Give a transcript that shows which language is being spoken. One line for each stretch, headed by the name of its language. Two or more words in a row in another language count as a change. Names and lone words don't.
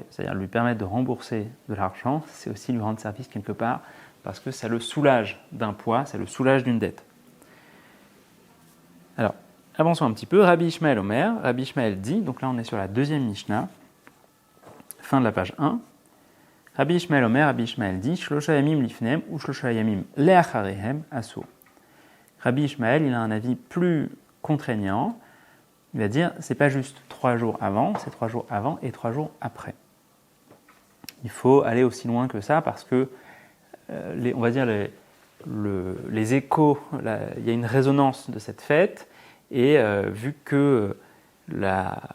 French: C'est-à-dire lui permettre de rembourser de l'argent, c'est aussi lui rendre service quelque part, parce que ça le soulage d'un poids, ça le soulage d'une dette. Alors, avançons un petit peu. Rabbi Ishmael Omer, Rabbi Ishmael dit, donc là on est sur la deuxième Mishnah, fin de la page 1.
Hebrew: Rabbi Ishmael Omer, Rabbi Ishmael dit, שלשה ימים לפניהם או שלשה ימים לאחריהם אסור.
French: Rabbi Ishmael, il a un avis plus contraignant. Il va dire, c'est pas juste 3 jours avant, c'est 3 jours avant et 3 jours après. Il faut aller aussi loin que ça parce que on va dire les échos, il y a une résonance de cette fête, et vu que le